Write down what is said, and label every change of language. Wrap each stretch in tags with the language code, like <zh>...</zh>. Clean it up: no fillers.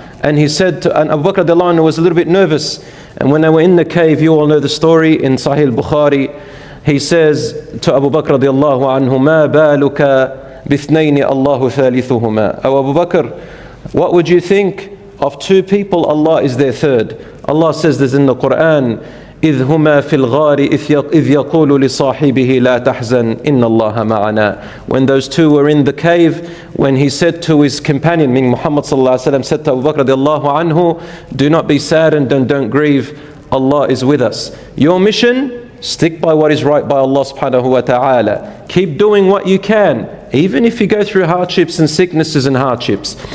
<en>And he said to, and Abu Bakr radiallahu anhu was a little bit nervous. And when they were in the cave, you all know the story in Sahih Bukhari, he says to Abu Bakr radiallahu anhu,</en> <ar>مَا بَالُكَ بِثْنَيْنِ اللَّهُ ثَالِثُهُمَا.</ar> <en>Oh Abu Bakr, what would you think of two people, Allah is their third? Allah says this in the Quran,</en> <ar>إذ هما في الغار إذ يقول لصاحبه لا تحزن إن الله معنا.</ar> <en>When those two were in the cave, when he said to his companion, meaning Muhammad sallallahu alaihi wasallam, said to Abu Bakr radiallahu anhu, do not be saddened and don't grieve, Allah is with us. Your mission, stick by what is right by Allah subhanahu wa ta'ala. Keep doing what you can, even if you go through hardships and sicknesses and hardships.</en>